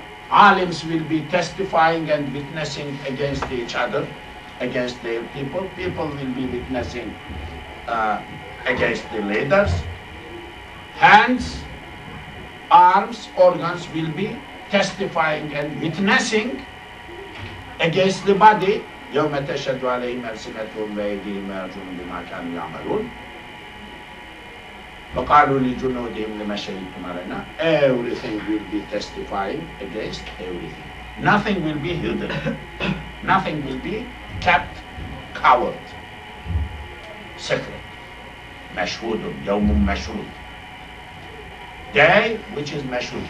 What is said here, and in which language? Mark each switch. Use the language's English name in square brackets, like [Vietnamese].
[English] Alims will be testifying and witnessing against each other, against their people. People will be witnessing against the leaders. Hands, arms, organs will be testifying and witnessing against the body. [Arabic] يوم تشهد عليهم ألسنتهم وأيديهم وأرجلهم بما كانوا يعملون وقالوا لجنودهم لما شهدتم علينا. [English] Everything will be testifying against everything. Nothing will be hidden. Nothing will be kept covered, secret. [Arabic] مشهود, يوم مشهود. [English] Day which is مشهود.